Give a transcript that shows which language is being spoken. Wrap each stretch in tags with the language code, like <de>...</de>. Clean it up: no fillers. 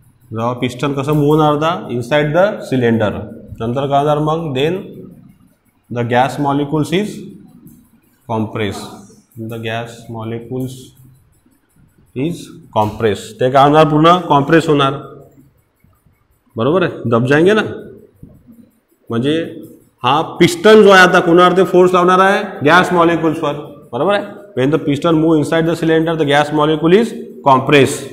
<mr>जेव्हा पिस्टन कसं मूव होणार होता</mr> <en>Inside the cylinder.</en> <mr>नंतर काय होणार मग</mr> <en>Then the gas molecules is compress. The gas molecules is compress.</en> <mr>ते काय होणार पूर्ण कॉम्प्रेस होणार. बरोबर आहे.</mr> <hi>दब जाएंगे ना.</hi> <mr>म्हणजे हा पिस्टन जो आहे आता कोणावर ते फोर्स लावणार आहे गॅस मॉलिक्युल्सवर. बरोबर आहे.</mr> <en>When the piston move inside the cylinder the gas molecule is compress.</en>